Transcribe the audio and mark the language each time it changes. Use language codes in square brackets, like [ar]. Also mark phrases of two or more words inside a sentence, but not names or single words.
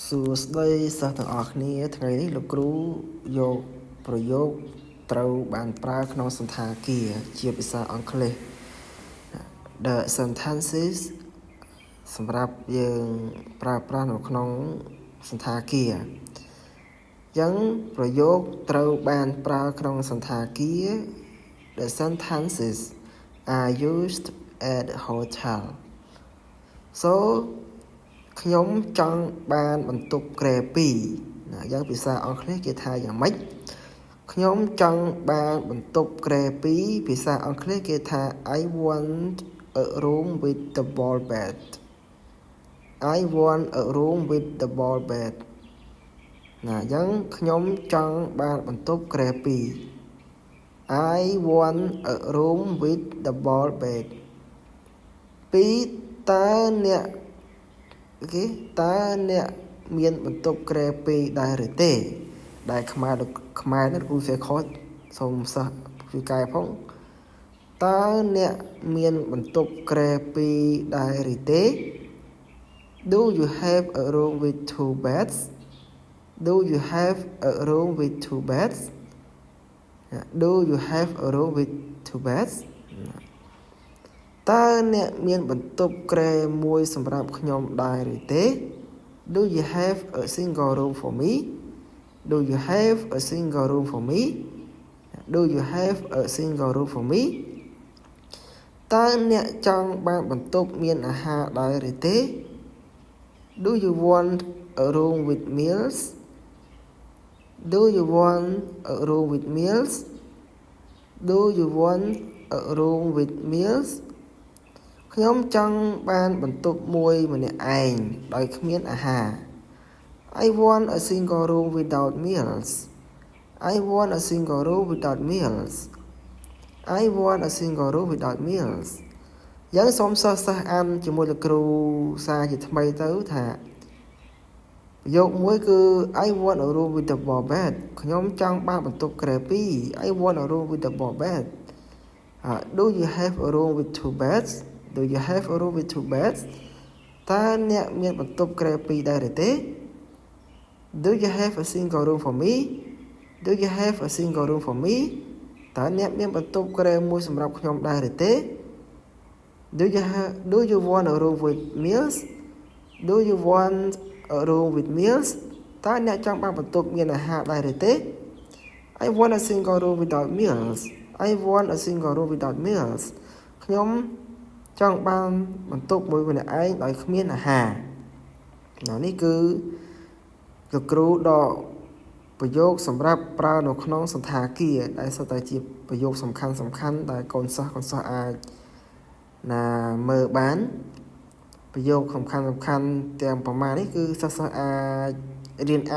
[km] សួស្តីសិស្សទាំងអស់គ្នាថ្ងៃនេះលោកគ្រូយកប្រយោគត្រូវបានប្រើក្នុងសន្តាគារជាភាសាអង់គ្លេស [en] The sentences [km] សម្រាប់យើងប្រើប្រាស់នៅក្នុងសន្តាគារអញ្ចឹងប្រយោគត្រូវបានប្រើក្នុងសន្តា គារ [en] The sentences are used at hotel so [km] ខ្ញុំចង់បានបន្ទប់ក្រែ2ណាយ៉ាងភាសាអង់គ្លេសគេថាយ៉ាងម៉េចខ្ញុំចង់បានបន្ទប់ក្រែ2ភាសាអង់គ្លេសគេថា [en] I want a room with the ball bed I want a room with the ball bed [km] ណាយ៉ាងខ្ញុំចង់បានបន្ទប់ក្រែ [en] 2 I want a room with the ball bed 2 [km] តើអ្នកតើអ្នកមានបន្ទប់ ក្រែ2ដែរឬទេដែលខ្មែរនេះគ្រូសេខតសូមសិស្សជួយកែផងតើអ្នកមានបន្ទប់ក្រែ2ដែរឬទេ [en] Do you have a room with two beds Do you have a room with [km] two beds Do you have a room with [en] two beds [km] តើអ្នកមានបន្ទប់ក្រែមួយសម្រាប់ខ្ញុំដែរឬទេ [en] Do you have a single room for me Do you have a single room for me Do you have a single room for me [km] តើអ្នកចង់បានបន្ទប់មានអាហារដែរ [en] ឬទេ Do you want a room with meals Do you want a room with meals Do you want a room with meals [km] ខ្ញុំចង់បានបន្ទប់មួយម្នាក់ឯងដោយគ្មានអាហារ [en] I want a single room without meals I want a single room without meals I want a single room without meals [km] យ៉ាងសូមសិស្សអានជាមួយលោក គ្រូសារជាថ្មីទៅថាប្រយោគមួយគឺ [en] I want a room with the ball bed [km] ខ្ញុំចង់បានបន្ទប់ក្រែ2 [en] I want a room with the ball bed Do you have a room with two beds Do you have a room with two beds [km] តើអ្នកមានបន្ទប់ក្រែ2ដែរឬទេ [en] Do you have a single room for me Do you have a single room for me [km] តើអ្នកមានបន្ទប់ក្រែមួយសម្រាប់ខ្ញុំដែរឬទេ [en] Do you want a room with meals Do you want a room with meals [km] តើអ្នកចង់បានបន្ទប់មានអាហារដែរឬទេ [en] I want a single room without meals I want a single room without meals [km] ខ្ញុំចង់ បានបន្ទប់មួយម្នាក់ឯងដោយគ្មានអាហារនេះគឺលោកគ្រូដកប្រយោគសម្រាប់ប្រើនៅក្នុងសន្តាគារដែលសុទ្ធតែជាប្រយោគសំខាន់ ដែលកូនសិស្សអាចណាមើលបានប្រយោគសំខាន់ទាំងប្រមាណនេះគឺសិស្សអាចរៀន